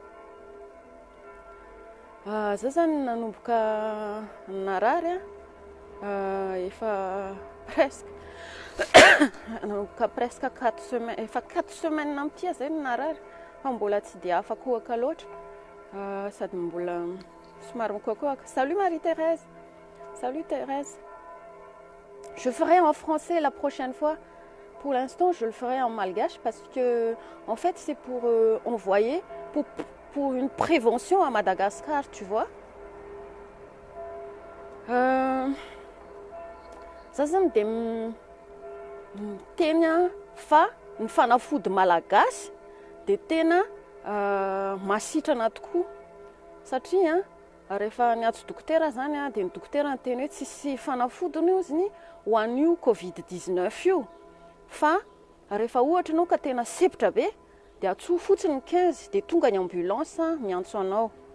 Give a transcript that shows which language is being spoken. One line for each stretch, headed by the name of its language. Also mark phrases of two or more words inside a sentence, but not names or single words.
Malagasy: Zay zany nanomboka narary efa
French: presque 4 semaines
Malagasy: efa 4 semaines amin'ity zay narary fa mbola tsy dia afaka hoaka loatra sady mbola somary mikoakoaka.
French: Salut Marie-Thérèse. Salut Thérèse. Je ferai en français la prochaine fois. Pour l'instant, je le ferai en malgache parce que en fait, c'est pour envoyer pour une prévention à Madagascar, tu vois.
Malagasy: Ça zany dia tena fa ny fanafody malagasy dia tena masitrana tokoa satria rehefa niatso dokotera zany dia ny dokotera nyteny hoe tsisy fanafodiny io zany ho an'io covid-19 io fa rehefa ohatra anao ka tena sepitra be dia atsoa fotsiny 15 dia tonga ny ambulance miantso anao.